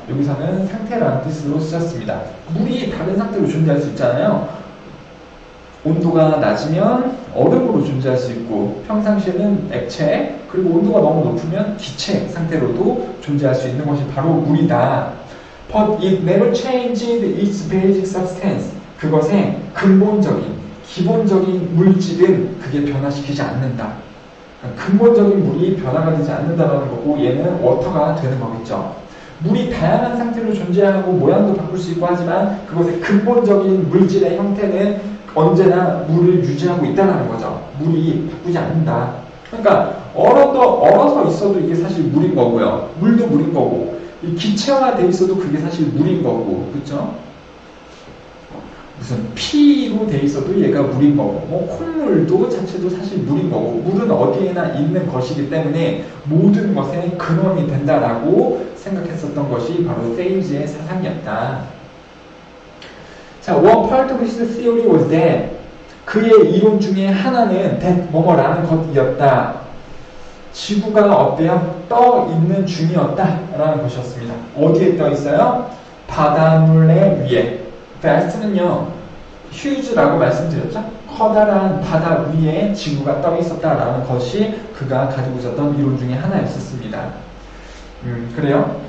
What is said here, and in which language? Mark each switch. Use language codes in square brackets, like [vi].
[ko] 여기서는 상태라는 뜻으로 쓰였습니다. 물이 다른 상태로 존재할 수 있잖아요. 온도가 낮으면 얼음으로 존재할 수 있고 평상시에는 액체, 그리고 온도가 너무 높으면 기체 상태로도 존재할 수 있는 것이 바로 물이다. [en] But it never changed its basic substance. [ko] 그것의 근본적인, 기본적인 물질은 그게 변화시키지 않는다. 근본적인 물이 변화가 되지 않는다는 거고 얘는 워터가 되는 거겠죠. 물이 다양한 상태로 존재하고 모양도 바꿀 수 있고 하지만 그것의 근본적인 물질의 형태는 언제나 물을 유지하고 있다는 거죠. 물이 바꾸지 않는다. 그러니까 얼어서 있어도 이게 사실 물인 거고요. 물도 물인 거고 이 기체화돼 있어도 그게 사실 물인 거고, 그렇죠? 무슨 피로 돼 있어도 얘가 물인 거고, 뭐 콧물도 자체도 사실 물인 거고, 물은 어디에나 있는 것이기 때문에 모든 것의 근원이 된다라고 생각했었던 것이 바로 세이지의 사상이었다. [en] 자, one part of his theory was that [ko] 그의 이론 중에 하나는 that 뭐뭐라는 것이었다. 지구가 어때요? 떠 있는 중이었다라는 것이었습니다. 어디에 떠 있어요? 바닷물의 위에. vast는요, huge라고 말씀드렸죠? 커다란 바다 위에 지구가 떠 있었다라는 것이 그가 가지고 있었던 이론 중에 하나였었습니다. 그래요?